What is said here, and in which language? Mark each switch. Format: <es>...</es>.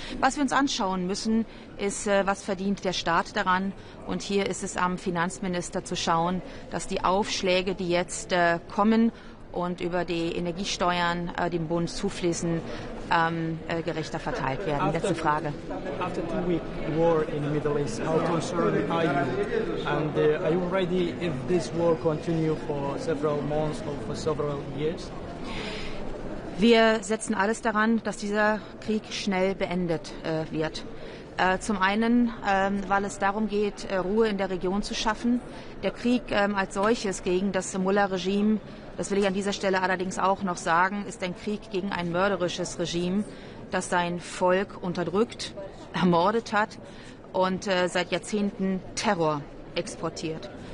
<de>Was wir uns anschauen müssen, ist, was verdient der Staat daran. Und hier ist es am Finanzminister zu schauen, dass die Aufschläge, die jetzt kommen und über die Energiesteuern dem Bund zufließen, gerechter verteilt werden. Letzte Frage.</de> <en>After 2-week war in the Middle East, how concerned are you? And are you ready if this war continue for several months or for several years?</en> <de>Wir setzen alles daran, dass dieser Krieg schnell beendet wird. Zum einen, weil es darum geht, Ruhe in der Region zu schaffen. Der Krieg als solches gegen das Mullah-Regime, das will ich an dieser Stelle allerdings auch noch sagen, ist ein Krieg gegen ein mörderisches Regime, das sein Volk unterdrückt, ermordet hat und seit Jahrzehnten Terror exportiert.</de>